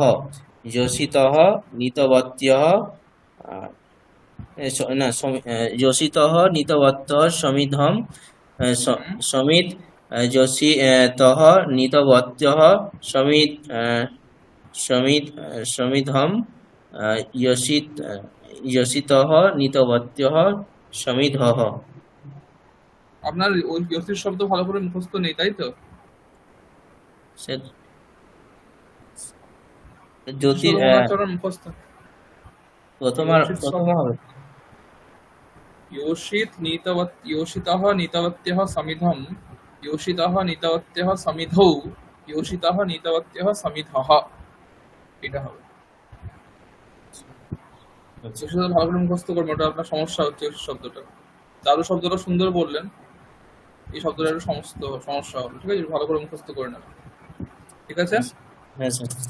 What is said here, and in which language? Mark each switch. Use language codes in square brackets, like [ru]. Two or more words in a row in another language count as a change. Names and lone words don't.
[sa] योषितः नीतवत्यः योषितः नीतवत्तः समिधम समित। योषितः नीतवत्यः समित समित समिधम। योषितः नीतवत्यः समिधः। [bn] আপনার ওই যোশির শব্দ ভালো করে মুখস্থ নেই, তাই তো? স্যার জ্যোতি মুখস্থ প্রথম হবে [sa] योषित नीतवत् योषितः नीतवत्यः समिधम। योषितः नीतवत्यः समिधौ। योषितः नीतवत्यः समिधः। [bn] এটা হবে। যোশিত ভালো করে মুখস্থ করবেন, ওটা আপনার সমস্যা হচ্ছে যোশিত শব্দটা। চারু শব্দটা সুন্দর বললেন, এই শব্দটা একটু সমস্যা হবে। ঠিক আছে, ভালো করে মুখস্থ করে নেবেন। ঠিক আছে?